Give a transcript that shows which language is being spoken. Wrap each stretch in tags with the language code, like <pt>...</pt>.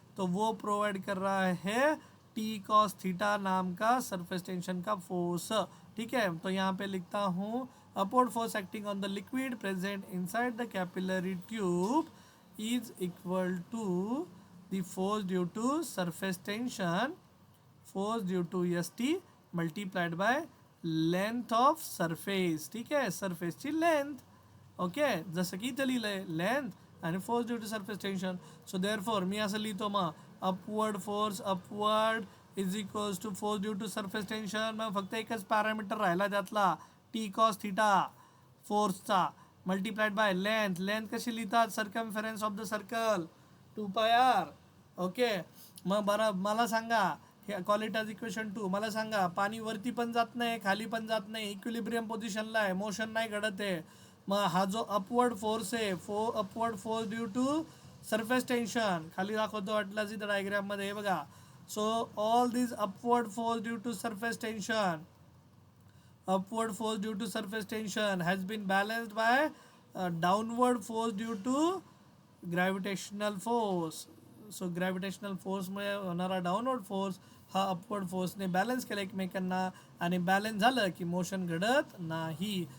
<hi>तो वो प्रोवाइड कर रहा है टी कॉस थीटा नाम का सरफेस टेंशन का फोर्स. ठीक है. तो यहाँ पे लिखता हूँ</hi> <en>Upward force acting on the liquid present inside the capillary tube is equal to the force due to surface tension, force due to ST multiplied by length of surface.</en> <mr>ठीक आहे. सरफेसची length. Okay. जसं की इथं लिहिलंय length आणि force due to surface tension. So therefore मी असं लिहितो मग upward force upward is equals to force due to surface tension. मग फक्त एकच पॅरामीटर राहिला त्यातला T cos theta फोर्सचा multiplied by length. Length कशी लिहितात</mr> <en>circumference of the circle</en> <mr>2πr. Okay. मग बरं मला सांगा हे क्वालिटाज इक्वेशन 2 मला सांगा पाणी वरती पण जात नाही खाली पण जात नाही इक्विलिब्रियम पोझिशनला आहे मोशन नाही घडत आहे. मग हा जो अपवर्ड फोर्स आहे upward force due to surface tension खाली दाखवतो वाटलं इथं डायग्राममध्ये हे बघा.</mr> <en>So all this upward force due to surface tension upward force due to surface tension has been balanced by downward force due to gravitational force. So gravitational force</en> <mr>मुळे होणारा downward force हा अपवर्ड फोर्सने बॅलन्स केला एकमेकांना आणि balance झालं की motion घडत नाही.</mr>